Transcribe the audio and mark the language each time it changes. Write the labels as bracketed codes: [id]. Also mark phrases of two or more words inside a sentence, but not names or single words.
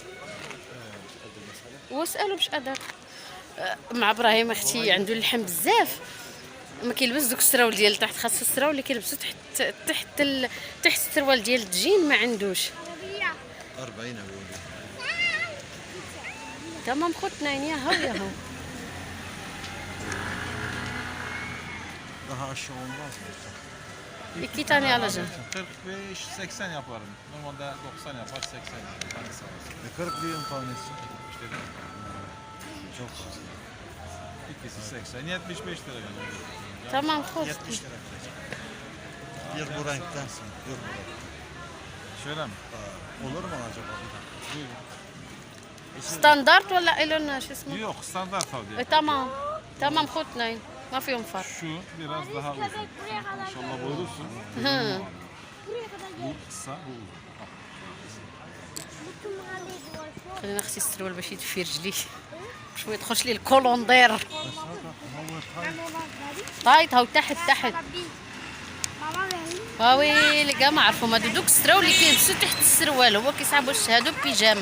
[ar] واسالوا باش ادار مع ابراهيم اختي عنده اللحم بزاف، ما كيلبس دوك السراول ديال تحت، خاصو السراول اللي كيلبسو تحت السروال ديال الدجين ما عندوش. 40 اولي تمام خوتنا يا هو [tr] daha aşağı olmaz mı? 2 tane alacağım. 45-80 yaparım. Normalde 90 yapar, 80 yapar. Hangisi alırsın? 40 lira tanesi. İşte Çok fazla. ikisi 80, 75 lira yani. Tamam خوت. 70 lira verecek. Bir bu renktensin. Bir bu renk. Şöyle mi? Olur mu acaba? Buyurun. [ar] ستاندرد ولا إلون شو اسمه؟ [tr] Yok, standart al diye. [ar] تمام خوتنا ما فيهم فرق. [tr] Şu biraz daha uzun. İnşallah buyurursun. Hı. Bu kısa, bu uzun. [ar] خلينا اختي السروال باش يدفي رجلي باش ما يدخلش لي الكولوندير. طايط هاو تحت ويلي كاع ما عرفهم هادو دوك السراول اللي كيلبسوا تحت السروال، هو كيصعبوا هادو بيجاما.